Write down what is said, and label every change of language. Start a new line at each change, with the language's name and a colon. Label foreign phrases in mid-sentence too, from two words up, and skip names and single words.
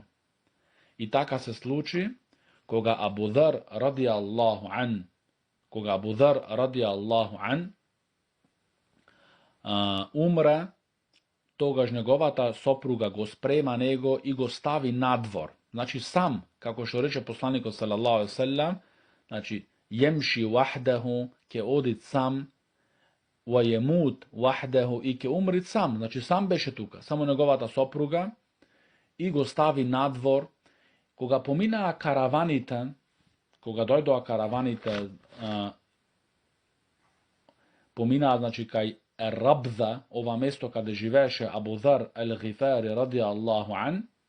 Macedonian: И така се случи, кога Абу Дер
Arabic: رضي الله عن
Macedonian: умре, тогаш неговата сопруга го спрема него и го стави надвор. Значи сам, како што рече посланикот
Arabic: صلى الله عليه وسلم,
Macedonian: значи
Arabic: يمشي وحده,
Macedonian: ке одит сам,
Arabic: ويموت وحده,
Macedonian: и ке умрит сам. Значи сам беше тука, само неговата сопруга, и го стави надвор. Кога поминаа караваните, кога дојдоа караваните, поминаа, значи, кај Рабза, ова место каде живееше Абу Дер ел-Гифари
Arabic: رضي الله عن,